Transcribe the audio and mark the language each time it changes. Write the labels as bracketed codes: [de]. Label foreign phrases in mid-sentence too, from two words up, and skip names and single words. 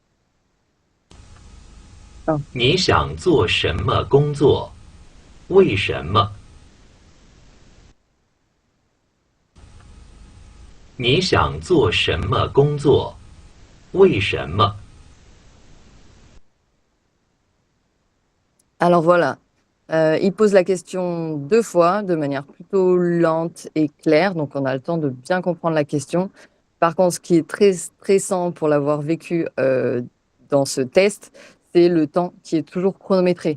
[zh] 你想做什么工作？为什么？你想做什么工作？为什么？ [fr] Alors voilà, il pose la question 2 fois de manière plutôt lente et claire, donc on a le temps de bien comprendre la question. Par contre, ce qui est très stressant pour l'avoir vécu dans ce test, c'est le temps qui est toujours chronométré.